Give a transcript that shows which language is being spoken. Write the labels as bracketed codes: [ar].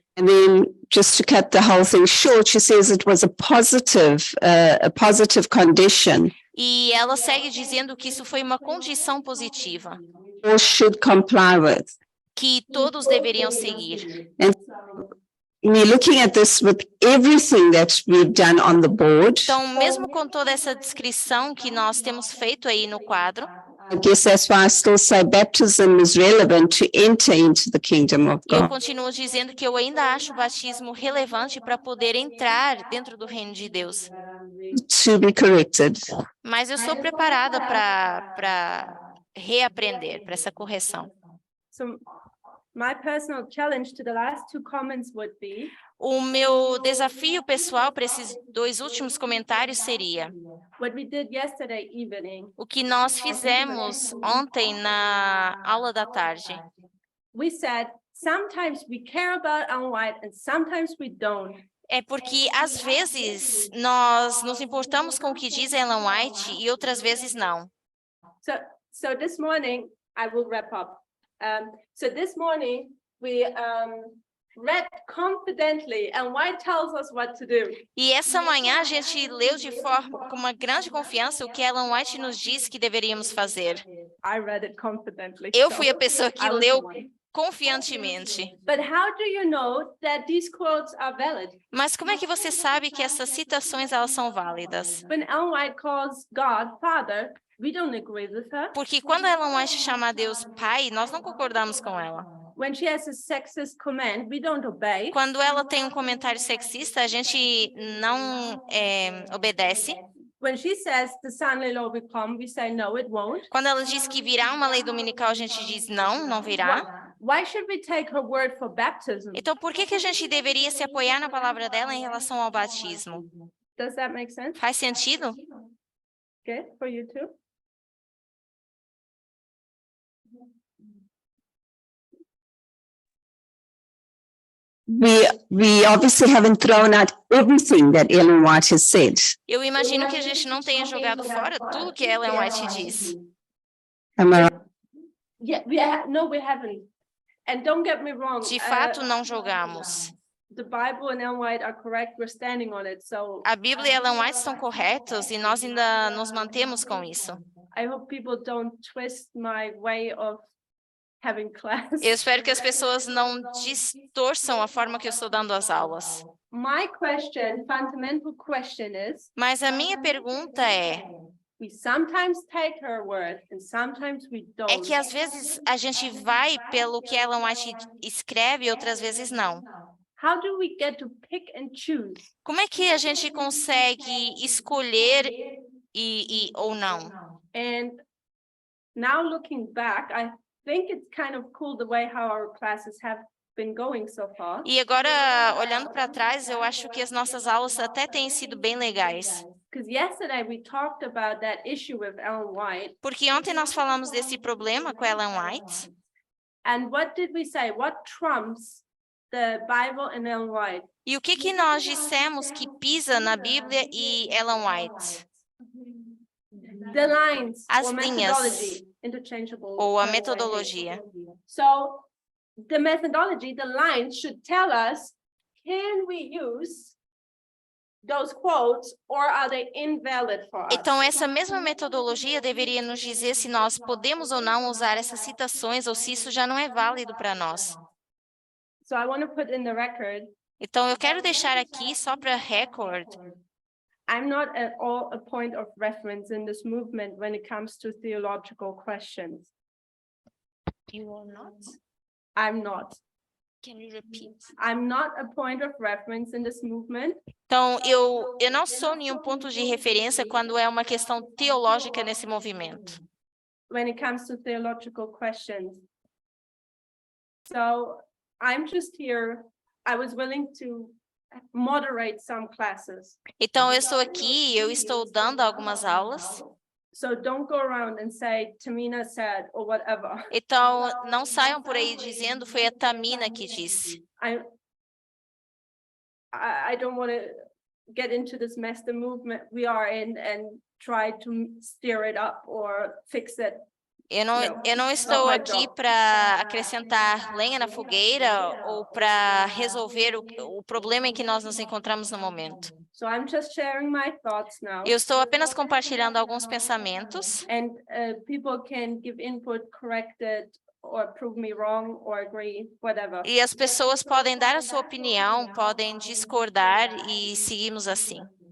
[en] And then, just to cut the whole thing short, she says it was a positive condition. [pt] E ela segue dizendo que isso foi uma condição positiva, [en] All should comply with. [pt] que todos deveriam seguir. [en] We're looking at this with everything that we've done on the board. [pt] Então, mesmo com toda essa descrição que nós temos feito aí no quadro, [en] I guess that's why I still say baptism is relevant to enter into the kingdom of [pt] eu [en] God. [pt] continuo dizendo que eu ainda acho o batismo relevante para poder entrar dentro do reino de Deus. [en] To be corrected. [pt] Mas eu sou preparada para reaprender, para essa correção. [en] So my personal challenge to the last two comments would be [pt] O meu desafio pessoal para esses dois últimos comentários seria [en] what we did yesterday evening. [pt] o que nós fizemos ontem na aula da tarde. [en] We said sometimes we care about Ellen White and sometimes we don't. [pt] É porque, às vezes, nós nos importamos com o que diz Ellen White e outras vezes não. [en] So this morning I will wrap up. So this morning we read confidently, and White tells us what to do. [pt] E essa manhã a gente leu de forma com uma grande confiança o que Ellen White nos disse que deveríamos fazer. [en] I read it confidently. [pt] Eu [en] so [pt] fui a pessoa que [en] I was [pt] leu [en] the one. [pt] confiantemente. [en] But how do you know that these quotes are valid? [pt] Mas como é que você sabe que essas citações elas são válidas? [en] When Ellen White calls God Father, we don't agree with her. [pt] Porque quando Ellen White chama a Deus Pai, nós não concordamos com ela. [en] When she has a sexist comment, we don't obey. [pt] Quando ela tem um comentário sexista, a gente não obedece. [en] When she says the Sunday law will come, we say no, it won't. [pt] Quando ela diz que virá uma lei dominical, a gente diz não, não virá. [en] Why should we take her word for baptism? [pt] Então, por que a gente deveria se apoiar na palavra dela em relação ao batismo? [en] Does that make sense? [pt] Faz sentido? [en] Good for you too. We obviously haven't thrown out everything that Ellen White has said. [pt] Eu imagino que a gente não tenha jogado fora tudo que Ellen White diz. [en] Am I right? Yeah, no, we haven't. And don't get me wrong. [pt] De fato, não jogamos. [en] The Bible and Ellen White are correct. We're standing on it. So [pt] A Bíblia e Ellen White estão corretos e nós ainda nos mantemos com isso. [en] I hope people don't twist my way of having class. [pt] Eu espero que as pessoas não distorçam a forma que eu estou dando as aulas. [en] My question, fundamental question is, [pt] Mas a minha pergunta [en] we sometimes take her word and sometimes we don't. [pt] é que às vezes a gente vai pelo que Ellen White escreve e outras vezes não. [en] How do we get to pick and choose? [pt] Como é que a gente consegue escolher ou não? [en] And now looking back, I think it's kind of cool the way how our classes have been going so far. [pt] E agora, olhando para trás, eu acho que as nossas aulas até têm sido bem legais. [en] Because yesterday we talked about that issue with Ellen White. [pt] Porque ontem nós falamos desse problema com Ellen White. [en] And what did we say? What trumps the Bible and Ellen White? [pt] E o que nós dissemos que pisa na Bíblia e Ellen White? [en] The lines [pt] As [en] or [pt] linhas. [en] methodology, interchangeable. [pt] Ou a [en] by the way. [pt] metodologia. [en] So the methodology, the lines should tell us, can we use those quotes or are they invalid for us? [pt] Então, essa mesma metodologia deveria nos dizer se nós podemos ou não usar essas citações ou se isso já não é válido para nós. [en] So I want to put in the record, [pt] Então, eu quero deixar aqui só para record. [en] I'm not at all a point of reference in this movement when it comes to theological questions. You are not? I'm not. Can you repeat? I'm not a point of reference in this movement. [pt] Então, eu não sou nenhum ponto de referência quando é uma questão teológica nesse movimento. [en] When it comes to theological questions. So I'm just here. I was willing to moderate some classes. [pt] Então, eu estou aqui, eu estou dando algumas aulas. [en] So don't go around and say Tamina said or whatever. [pt] Então, não saiam por aí dizendo foi a Tamina que disse. [en] I don't want to get into this mess the movement we are in and try to steer it up or fix it. [pt] Eu não estou aqui para acrescentar lenha na fogueira ou para resolver o problema em que nós nos encontramos no momento. [en] So I'm just sharing my thoughts now. [pt] Eu estou apenas compartilhando alguns pensamentos. [en] And people can give input, correct it, or prove me wrong, or agree, whatever. [pt] E as pessoas podem dar a sua opinião, podem discordar e seguimos assim.